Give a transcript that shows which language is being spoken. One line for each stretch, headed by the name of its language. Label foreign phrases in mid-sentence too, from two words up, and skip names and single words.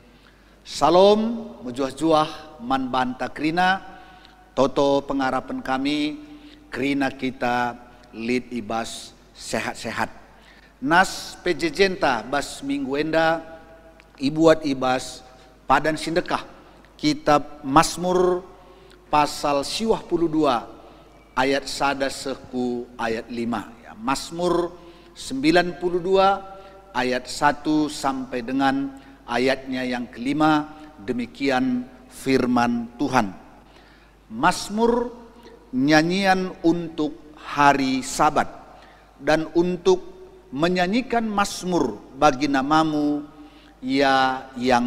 Batak Karo: Salam mujuah-juah man banta krina toto pengarapan kami krina kita lead ibas sehat-sehat nas PJJ Jenta bas minggu enda ibuat ibas padan sindekah
Indonesian: kitab Mazmur pasal 22 ayat
Batak Karo: sada seku ayat 5 ya.
Indonesian: Mazmur 92 ayat 1 sampai dengan ayatnya yang kelima, demikian firman Tuhan. Mazmur nyanyian untuk hari Sabat dan untuk menyanyikan mazmur bagi namamu ya yang